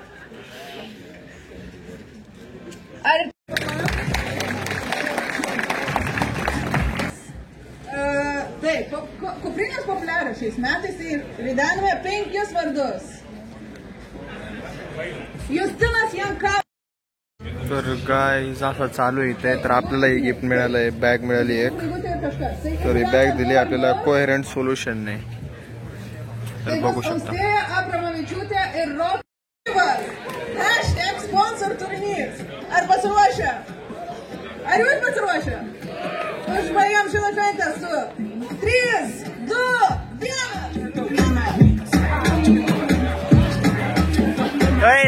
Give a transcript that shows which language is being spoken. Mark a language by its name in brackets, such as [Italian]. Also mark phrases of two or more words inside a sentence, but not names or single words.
[Lithuanian] Ar taip, kuprinės populiarios šiais metais, tai ridename 5 vardus. Justinas Janka. [Marathi] तर गाईज असं चालू इथे. तर आपल्याला एक गिफ्ट मिळालंय, बॅग मिळाली एक. तर ही बॅग दिली आपल्याला कोहेरंट सोल्युशनने. तर बघू शकता. [Lithuanian] Sponsor turnyrus. Ar pasiruošę? Ar jūs pasiruošę? Užbaigiam šitą šventę su 3 3, 2, 1.